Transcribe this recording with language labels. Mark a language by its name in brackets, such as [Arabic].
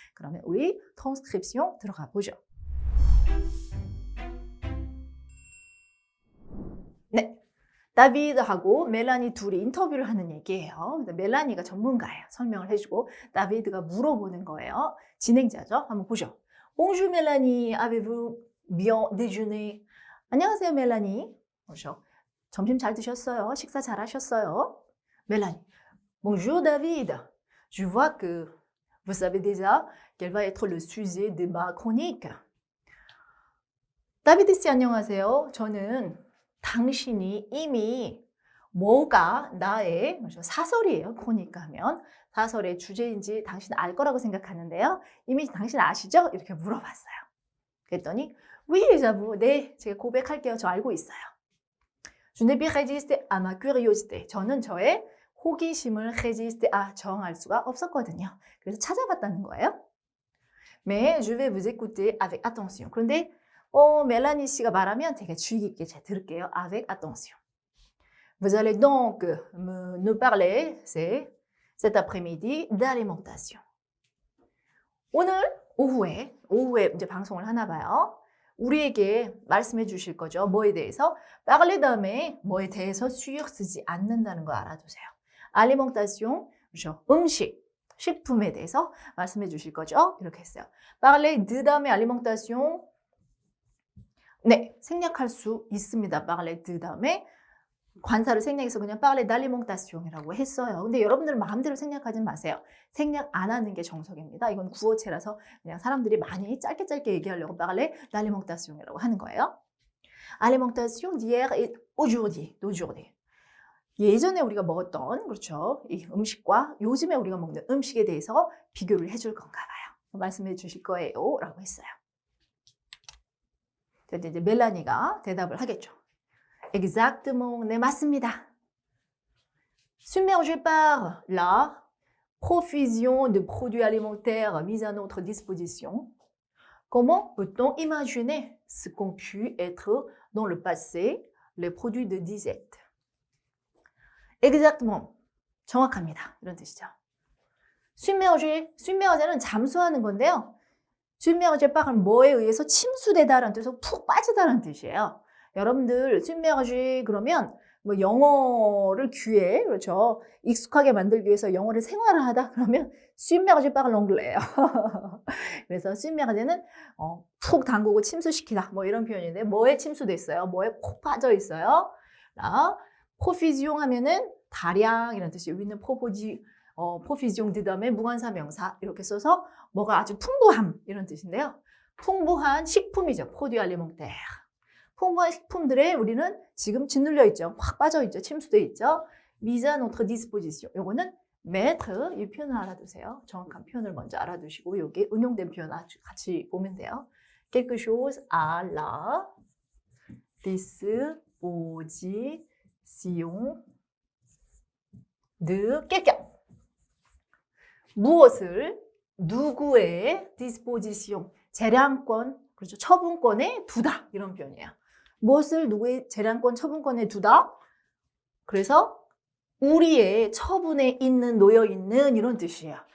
[Korean] 그러면 우리 트랜스크립션 들어가 보죠. 네, 다비드하고 멜라니 둘이 인터뷰를 하는 얘기예요. 멜라니가 전문가예요. 설명을 해주고 다비드가 물어보는 거예요. 진행자죠. 한번 보죠. [French] Bonjour 멜라니, avez-vous bien déjeuné? [Korean] 안녕하세요 멜라니. 보죠. 점심 잘 드셨어요? 식사 잘 하셨어요? 멜라니. [French] Bonjour David. Je vois que vous savez déjà quel va être le sujet de ma chronique. [Korean] 다비드 씨 안녕하세요. 저는 당신이 이미 뭐가 나의 사설이에요. 크로니까 하면 사설의 주제인지 당신 알 거라고 생각하는데요. 이미 당신 아시죠? 이렇게 물어봤어요. 그랬더니 [French] oui, j'avoue. [Korean] 네, 제가 고백할게요. 저 알고 있어요. [French] Je ne peux résister à ma curiosité. [Korean] 저는 저의 호기심을 résister à 저항할 수가 없었거든요. 그래서 찾아봤다는 거예요. [French] Mais je vais vous écouter avec attention. [Korean] 그런데 멜라니 씨가 말하면 되게 주의 깊게 잘 들을게요. [French] Avec attention. Vous allez donc nous parler, cet après-midi, d'alimentation. [Korean] 오늘 오후에 이제 방송을 하나 봐요. 우리에게 말씀해 주실 거죠. 뭐에 대해서? parler 다음에 뭐에 대해서 sur 쓰지 않는다는 거 알아두세요. alimentation, 그렇죠? 음식, 식품에 대해서 말씀해 주실 거죠. 이렇게 했어요. parler de 다음에 alimentation, 네, 생략할 수 있습니다. parler de 다음에 관사를 생략해서 그냥 [French] parler d'alimentation [Korean] 이라고 했어요. 근데 여러분들 마음대로 생략하지 마세요. 생략 안 하는 게 정석입니다. 이건 구어체라서 그냥 사람들이 많이 짧게 얘기하려고 [French] parler d'alimentation [Korean] 이라고 하는 거예요. [French] alimentation d'hier et d'aujourd'hui. [Korean] 예전에 우리가 먹었던, 그렇죠, 이 음식과 요즘에 우리가 먹는 음식에 대해서 비교를 해줄 건가 봐요. 말씀해 주실 거예요 라고 했어요. 근데 이제 멜라니가 대답을 하겠죠. Exactement, 네, 맞습니다. [French] Submergé par la profusion de produits alimentaires mis à notre disposition, comment peut-on imaginer ce qu'ont pu être dans le passé les produits de disette? [Korean] Exactement, 정확합니다. 이런 뜻이죠. submerge는 잠수하는 건데요. submergé par은 뭐에 의해서 침수되다라는 뜻으로 푹 빠지다라는 뜻이에요. 여러분들 submerge 그러면 뭐 영어를 귀에, 그렇죠, 익숙하게 만들기 위해서 영어를 생활화하다 그러면 [French] submerge par l'anglais [Korean] 예요. 그래서 submerge는 푹 담그고 침수시키다 뭐 이런 표현인데 뭐에 침수됐어요? 뭐에 콕 빠져 있어요? profusion 하면은 다량 이런 뜻이에요. 여기는 profusion 그 다음에 무관사 명사 이렇게 써서 뭐가 아주 풍부함 이런 뜻인데요. 풍부한 식품이죠. [French] produits alimentaires. [Korean] 풍부한 식품들에 우리는 지금 짓눌려 있죠. 확 빠져 있죠. 침수돼 있죠. [French] mise à notre disposition. [Korean] 요거는 mettre, 이 표현을 알아두세요. 정확한 표현을 먼저 알아두시고 여기 응용된 표현 같이 보면 돼요. [French] quelque chose à la disposition de quelqu'un. [Korean] 무엇을 누구의 disposition, 재량권, 그렇죠, 처분권에 두다 이런 표현이에요. 무엇을 누구의 재량권, 처분권에 두다. 그래서 우리의 처분에 있는, 놓여 있는 이런 뜻이에요.